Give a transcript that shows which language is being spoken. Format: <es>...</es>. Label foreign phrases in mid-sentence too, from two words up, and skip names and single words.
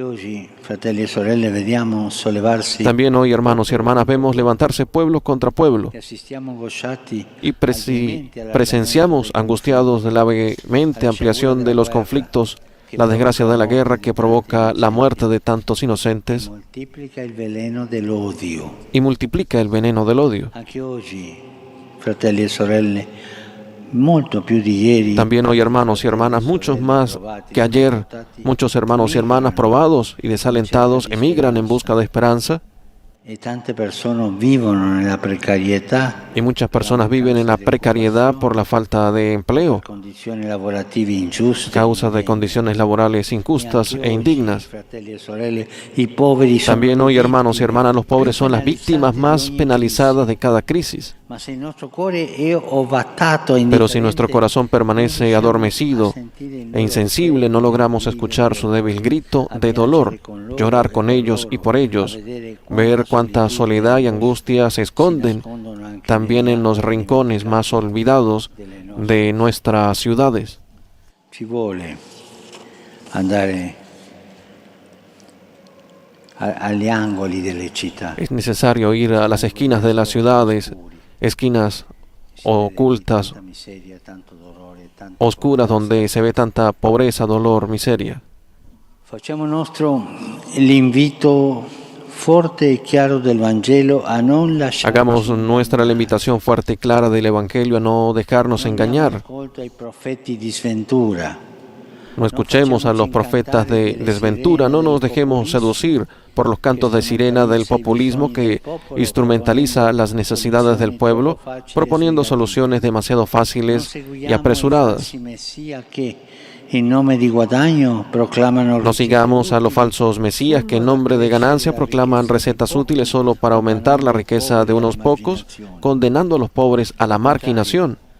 <es>También hoy, hermanos y hermanas, vemos levantarse pueblo contra pueblo y presenciamos angustiados de la vehemente ampliación de los conflictos, la desgracia de la guerra que provoca la muerte de tantos inocentes y multiplica el veneno del odio.</es> <it>fratelli e sorelle, molto più di ieri.</it> <es>También hoy, hermanos y hermanas, muchos más que ayer, muchos hermanos y hermanas probados y desalentados emigran en busca de esperanza.</es> <it>E tante persone vivono nella precarietà.</it> <es>Y muchas personas viven en la precariedad por la falta de empleo,</es> <it>Condizioni lavorative ingiuste.</it> <es>causa de condiciones laborales injustas e indignas.</es> <it>Fratelli e sorelle, i poveri sono</it> <es>También hoy, hermanos y</es> <it>vittime</it> <es>hermanas, los pobres son las</es> <it>più</it> <es>víctimas más</es> <it>penalizzate di ogni</it> <es>penalizadas de cada crisis.</es> <it>crisi. Ma se il nostro cuore è ovattato e</it> <es>Pero si nuestro</es> <it>indifferente,</it> <es>corazón permanece</es> <it>non riusciamo</it> <es>adormecido</es> <it>a sentire il</it> <es>e</es> <it>loro</it> <es>insensible, no logramos escuchar su débil grito de dolor, llorar con ellos y por ellos, ver cuánta soledad y angustia se esconden también en los rincones más olvidados de nuestras ciudades.</es> <it>Ci vuole andare agli angoli delle città.</it> <es>Es necesario ir a las esquinas de las ciudades, esquinas ocultas,</es> <it>Tanta miseria, tanto dolore, tanto</it> <es>oscuras, donde se ve tanta pobreza, dolor, miseria.</es> <it>Facciamo nostro l'invito forte e chiaro del Vangelo a non lasciarci</it> <es>Hagamos nuestra la invitación fuerte y clara del Evangelio a no dejarnos engañar.</es> <it>ascolto ai profeti di sventura.</it> <es>No escuchemos a los profetas de desventura, no nos dejemos seducir por los cantos de sirena del populismo que instrumentaliza las necesidades del pueblo, proponiendo soluciones demasiado fáciles y apresuradas. No sigamos a los falsos mesías que en nombre de ganancia proclaman recetas útiles solo para aumentar la riqueza de unos pocos, condenando a los pobres a la marginación.</es>